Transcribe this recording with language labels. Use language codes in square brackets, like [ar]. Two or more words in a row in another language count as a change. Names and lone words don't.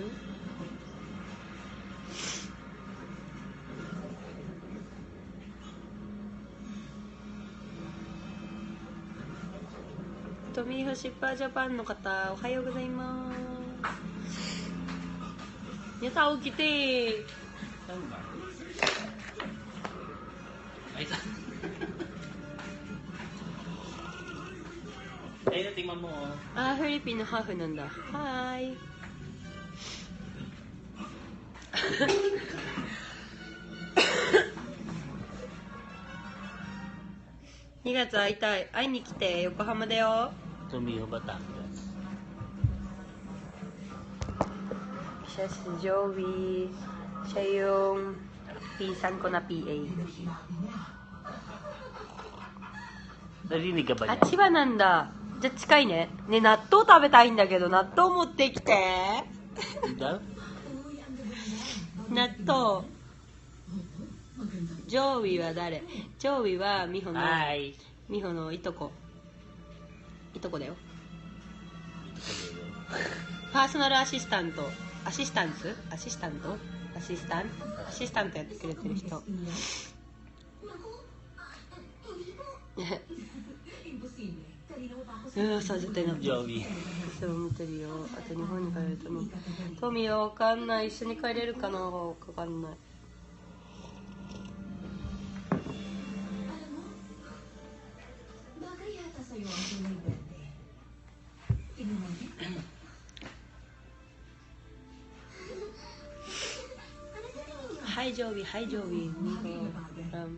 [ja] トミーフシッパージャパンの方、おはようございます。皆さん起きて。 [tl] Saan ba? Ay, ayun, tingnan mo oh. [ja] あー、フィリピンのハーフなんだ。はーい。2月会いたい。会いに来て、横浜だよ。 [tl] Tumiho Batangas. Siya si Joey. Siya yung pinsan ko na PA. Narinig ka ba Ah, niya? [ja] 千葉なんだ。じゃあ近いね。ね、納豆食べたいんだけど、納豆持ってきて。 [tl] Daw? [ja] 納豆。ジョーウィは誰？ジョーウィは美穂の、 [en] Hi! [ja] 美穂のいとこ。いとこだよ。パーソナルアシスタント。アシスタントやってくれてる人。さあ絶対な。 Joey. そう見てるよ。あと日本に帰るとね。トミーはわかんない。一緒に帰れるかな、わかんない。 [tl] Bagay yata sa'yo ang kulay verde. Tingnan natin. [en] Hi Joey, hi Joey. Nico from